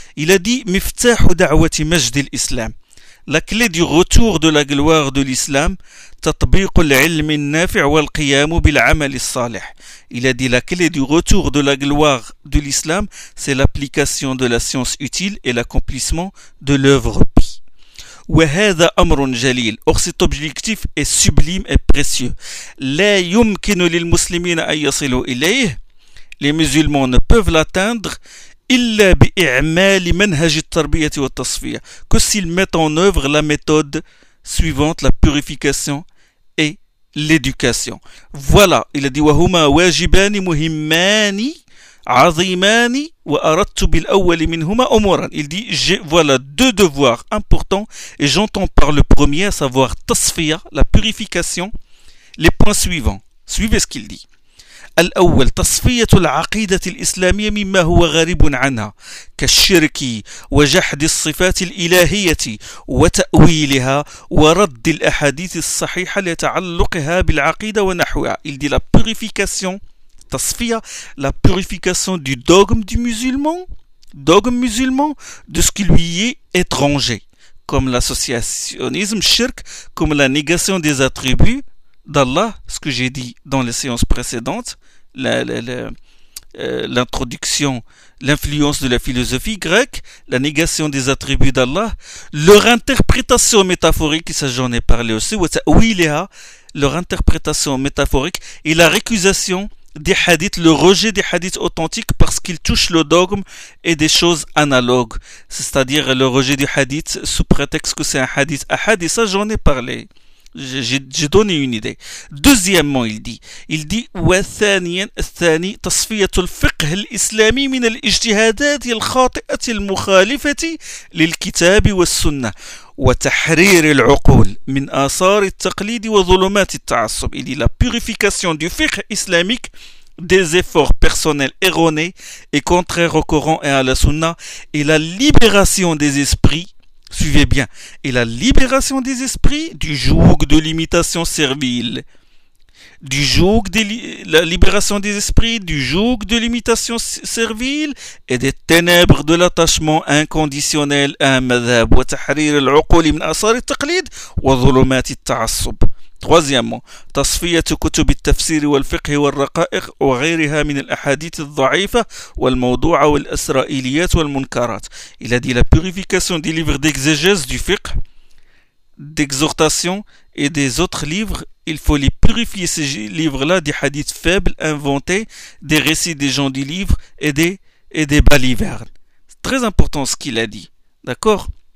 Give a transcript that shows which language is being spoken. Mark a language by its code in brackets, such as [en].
[fr] Il a dit, [ar] Miftahu da'wati majd al-Islam, [fr] la clé du retour de la gloire de l'islam, [ar] tatbiq al-ilm al-nafi' wa al-qiyam bil-amal al-salih. [fr] Il a dit, la clé du retour de la gloire de l'islam, c'est l'application de la science utile et l'accomplissement de l'œuvre pie. [ar] وهذا أمر جليل. [fr] Or cet objectif est sublime et précieux. [ar] لا يمكن للمسلمين أن يصلوا إليه. [fr] Les musulmans ne peuvent l'atteindre [ar] إلا بإعمال منهج التربية والتصفية. [fr] Que s'ils mettent en œuvre la méthode suivante, la purification et l'éducation. Voilà, il a dit, [ar] وهما واجبان مهمان عظيمان وأردت بالأول منهما أمورا. [fr] Il dit, voilà deux devoirs importants et j'entends par le premier, à savoir tasfiya, la purification, les points suivants. Suivez ce qu'il dit. [ar] الأول تصفية العقيدة الإسلامية مما هو غريب عنها كالشرك وجحد الصفات الإلهية وتأويلها ورد الأحاديث الصحيحة لتعلقها بالعقيدة ونحوها. [fr] Il dit la purification. Tasfiya, la purification du dogme du musulman, dogme musulman, de ce qui lui est étranger, comme l'associationnisme, shirk, comme la négation des attributs d'Allah, ce que j'ai dit dans les séances précédentes, l'introduction, l'influence de la philosophie grecque, la négation des attributs d'Allah, leur interprétation métaphorique, ça j'en ai parlé aussi, oui, Léa, leur interprétation métaphorique et la récusation des hadiths, le rejet des hadiths authentiques parce qu'ils touchent le dogme et des choses analogues. C'est-à-dire le rejet du hadith sous prétexte que c'est un hadith ahad, et ça j'en ai parlé. J'ai donné une idée. Deuxièmement, il dit, [ar] وثانيا الثاني تصفية الفقه الإسلامي من الاجتهادات الخاطئة المخالفة للكتاب والسنة وتحرير العقول من آثار التقليد وظلمات التعصب. [fr] Il dit la purification du fiqh islamique des efforts personnels erronés et contraires au Coran et à la Sunna et la libération des esprits. Suivez bien. Et la libération des esprits du joug de l'imitation servile. Du joug de la libération des esprits du joug de l'imitation servile et des ténèbres de l'attachement inconditionnel à un madhab [ar] wa tahrir al-uqul min athar al-taqlid wa dhulumat al-ta'assub. [fr] Troisièmement, [ar] تصفية كتب التفسير والفقه والرقائق وغيرها من الأحاديث الضعيفة والموضوعة والإسرائيليات والمنكرات. [fr] Il a dit la purification des livres d'exégèse du fiqh, d'exhortation et des autres livres. Il faut les purifier, ces livres-là, des hadiths faibles inventés, des récits des gens du livre et des balivernes. C'est très important ce qu'il a dit. D'accord?